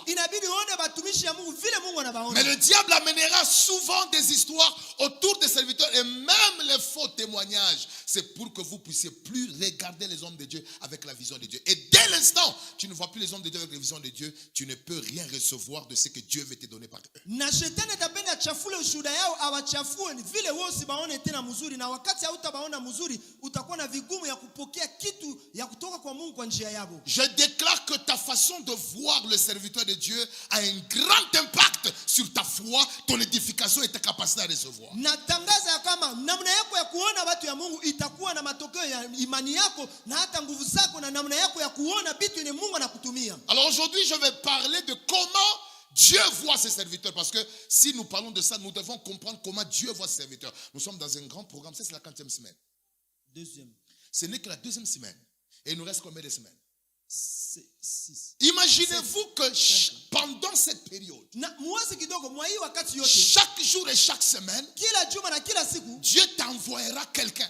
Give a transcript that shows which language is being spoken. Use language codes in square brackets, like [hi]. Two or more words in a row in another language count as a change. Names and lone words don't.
[sw] Inabidi uone batumishi ya Mungu vile Mungu anabaona. [fr] Mais le diable amènera souvent des histoires autour des serviteurs et même les faux témoignages. C'est pour que vous puissiez plus regarder les hommes de Dieu avec la vision de Dieu. Et dès l'instant, tu ne vois plus les hommes de Dieu avec la vision de Dieu, tu ne peux rien recevoir de ce que Dieu veut te donner par eux. [sw] Na shetani atapenda achafule ushuhuda yao, awachafue vile wewe usibaone tena mzuri, na wakati hautabaona mzuri utakuwa na vigumu ya kupokea kitu ya kutoka kwa Mungu kwa njia yao. [fr] Je déclare que ta façon de voir le serviteur de Dieu a un grand impact sur ta foi, ton édification et ta capacité à recevoir. [sw] Natangaza ya kama namna yako ya kuona watu ya Mungu itakuwa na matokeo ya imani yako na hata nguvu zako na namna yako ya kuona vitu yenye Mungu anakutumia. [fr] Alors aujourd'hui, je vais parler de comment Dieu voit ses serviteurs. Parce que si nous parlons de ça, nous devons comprendre comment Dieu voit ses serviteurs. Nous sommes dans un grand programme. Ça, c'est la 40e semaine. Deuxième. Ce n'est que la 2e semaine. Et il nous reste combien de semaines? 6. Imaginez-vous que pendant cette période, chaque jour et chaque semaine, Dieu t'envoyera quelqu'un.